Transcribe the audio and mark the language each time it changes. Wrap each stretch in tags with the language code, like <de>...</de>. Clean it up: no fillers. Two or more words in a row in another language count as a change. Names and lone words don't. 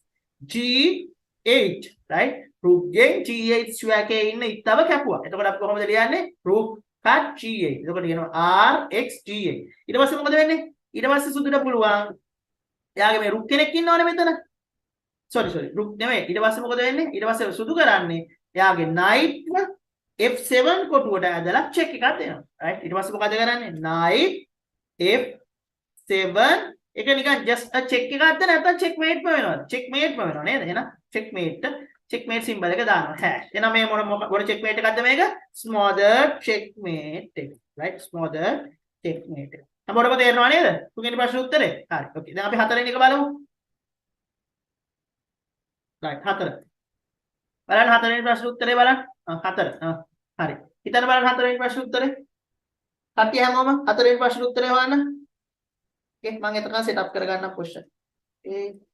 <si>g8</si> <en>right rook</en> <si>ගෙන් g8 square එකේ ඉන්න ඉත්තව කැපුවා එතකොට අපි කොහොමද ලියන්නේ</si> <en>rook cut g8</en> <si>එතකොට කියනවා</si> <en>r x g8</en> <si>ඊට පස්සේ මොකද වෙන්නේ ඊට පස්සේ සුදුට පුළුවන් එයාගේ මේ rook කෙනෙක් ඉන්නවනේ මෙතන</si> <en>sorry rook</en> <si>නෙමෙයි ඊට පස්සේ මොකද වෙන්නේ ඊට පස්සේ සුදු කරන්නේ එයාගේ knight f7 කොටුවට ඇදලා check එකක් දෙනවා right ඊට පස්සේ මොකද කරන්නේ knight f7 ඒක නිකන්</si> <en>just a check</en> <si>එකක්ද නැත්නම් checkmate වෙනවා නේද එහෙනම්</si> <en>checkmate symbol</en> <si>එක දානවා hash එහෙනම් මේ මොන checkmate එකක්ද මේක</si> <en>smoother checkmate</en> <si>එක right</si> <en>smoother checkmate</en> <si>එක අපොඩම තේරෙනවා නේද තුන්වෙනි ප්‍රශ්න උත්තරේ හරි okay දැන් අපි හතරවෙනි එක බලමු right හතර බලන්න හතරවෙනි ප්‍රශ්න උත්තරේ බලන්න හතර හරි හිතන්න බලන්න හතරවෙනි ප්‍රශ්න උත්තරේ කට්ටිය හැමෝම හතරවෙනි ප්‍රශ්න උත්තරේ හොයන්න okay මම එතන සෙටප් කරගන්නම් question ඒ</si>